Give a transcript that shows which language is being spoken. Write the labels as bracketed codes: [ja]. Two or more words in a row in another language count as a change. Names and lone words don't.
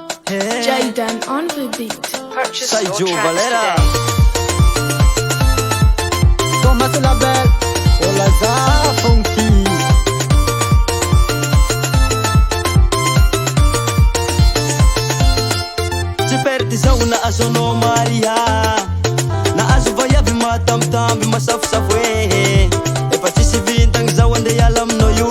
[en] Jayden on the beat. Purchase your tracks today. Thomas Label, Olaza Funky. [mg] Tsy perty zao na azonao Maria, na azo vaiavy matambitamby masafosafo efa tsisy vintagny zao ande hiala aminao io.